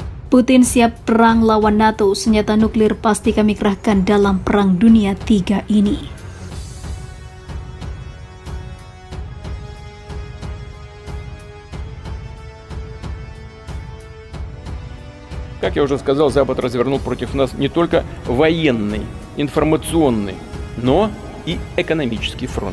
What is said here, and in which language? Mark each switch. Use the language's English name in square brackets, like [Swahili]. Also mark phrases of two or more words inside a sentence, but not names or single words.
[Indonesian] Putin siap perang lawan NATO, senjata nuklir pasti kami kerahkan dalam Perang Dunia III ini. [Russian] Как я уже сказал, Запад развернул против нас не только военный, информационный, но и экономический фронт.